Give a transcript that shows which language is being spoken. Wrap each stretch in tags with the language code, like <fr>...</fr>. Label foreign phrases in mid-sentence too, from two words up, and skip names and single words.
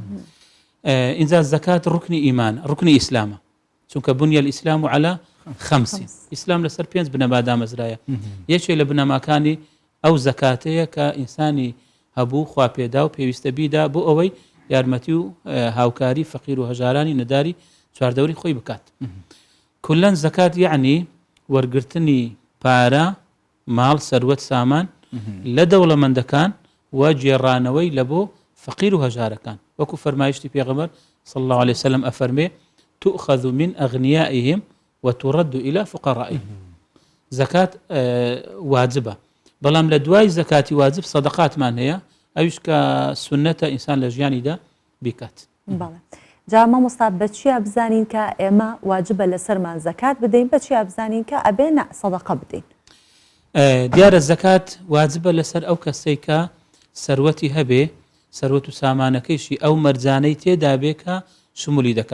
<ckb>اینجا زەکات ڕوکنی ئیمان ڕوکنی ئیسلامە چونکە</ckb> <ar>بنیە الئیسلام على خەمس</ar> <ckb>ئیسلام لەسەر 5 بنەما دامەزرایە یەکێک لە بنەماکانی ئەو زەکاتەیە کە ئینسانی هەبوو خوا پێدا و پێویستە بیدا بۆ ئەوەی یارمەتی و هاوکاری فەقیر و هەژارانی نەداری چواردەوری خۆی بکات. کولەن زەکات یعنی وەرگرتنی پارە ماڵ سەروەت سامان لە دەوڵەمەندەکان و جێڕانەوەی لە بۆ فەقیر و هەژارەکان وەکو فەرمایشتی پێغەمبەر</ckb> <ar>صلی الله عليه وسلم</ar> <ckb>ئەفەرمێ</ckb> <ar>تؤخذ من أغنيائهم وترد إلى فقرائهم. زكاة واجبة</ar> <ckb>بەڵام لە دوای زەکاتی واجب سەدەقاتمان هەیە ئەویش کە سنەتە ئینسان لە ژیانیدا بیکات. جا مامۆستا بەچی بزانین کە ئێمە واجبە لەسەرمان زەکات بدەین بەچی بزانین کە ئەبێ سەدەقە بدەین. دیارە زەکات واجبە لەسەر ئەو کەسەی کە سەروەتی هەبێ سەروەت و سامانەکەیشی ئەو مەرجانەی تێدا بێ کە شمولی دەکا.</ckb>